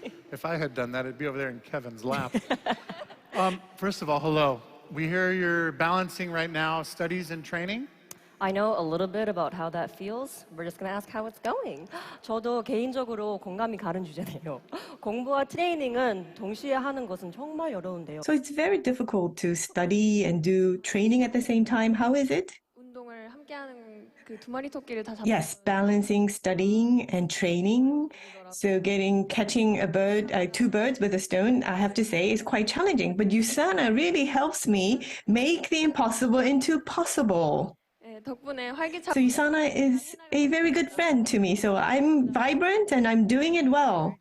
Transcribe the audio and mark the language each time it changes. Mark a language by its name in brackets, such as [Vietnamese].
[English] If I had done that, it'd be over there in Kevin's lap. First of all, hello. We hear you're balancing right now studies and training. I know a little bit about how that feels. We're just going to ask how it's going. [Korean] 저도 개인적으로 공감이 가는 주제네요. 공부와 트레이닝은 동시에 하는 것은 정말 어려운데요. [English] So it's very difficult to study and do training at the same time. How is it? [Korean] 운동을 함께하는 그 두 마리 토끼를 다 [English] Yes, balancing studying and training. So catching a bird, 2 birds with a stone, I have to say, is quite challenging. But USANA really helps me make the impossible into possible. [Korean] 덕분에 활기차. [English] So USANA is a very good friend to me. So I'm vibrant and I'm doing it well.